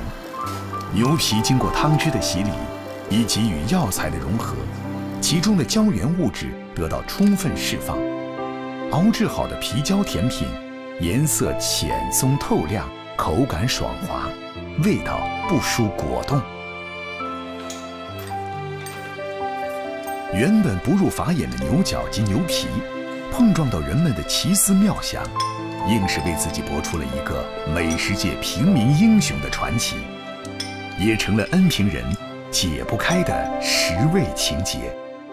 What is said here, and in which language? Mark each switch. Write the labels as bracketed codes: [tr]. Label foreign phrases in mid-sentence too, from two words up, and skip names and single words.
[zh] 牛皮經過湯汁的洗禮，以及與藥材的融合，其中的膠原物質得到充分釋放。熬製好的皮膠甜品，顏色淺鬆透亮，口感爽滑，味道不輸果凍。原本不入法眼的牛角及牛皮，碰撞到人們的奇思妙想，硬是為自己搏出了一個美食界平民英雄的傳奇，也成了恩平人解不開的食味情結。